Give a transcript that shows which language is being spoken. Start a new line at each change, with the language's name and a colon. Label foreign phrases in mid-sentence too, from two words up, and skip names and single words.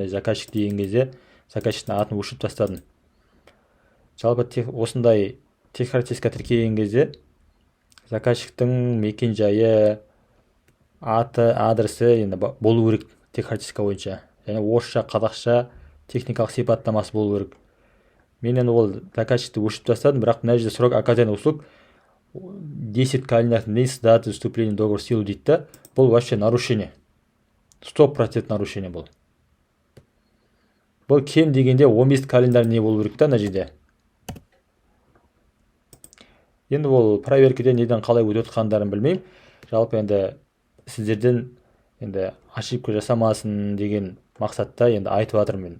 Kazakh: Заказчик деген кезде заказчиктің атын өшіріп тастадым. Жалпы осындай теххарактеристика тіркеген кезде заказчиктің мекен жайы, аты, адресі енді болу керек тек характеристика бойынша. Және орысша, қазақша техникалық сипаттамасы болу керек. Мен енді ол заказчикті өшіріп тастадым, бірақ мына жерде
Russian: срок оказания услуг 10 календарных дней с даты вступления в договор в силу
Kazakh: дейді да. Бұл
Russian: вообще нарушение.
Kazakh: 100% нарушение бұл. Бұл кем дегенде 15 календарный не болу керек та мына жерде. Енді ол проверкеден неден қалай өтіп жатқандарын білмеймін. Жалпы енді сіздерден енді ошибка жасамасын деген мақсатта енді айтып жатырмын.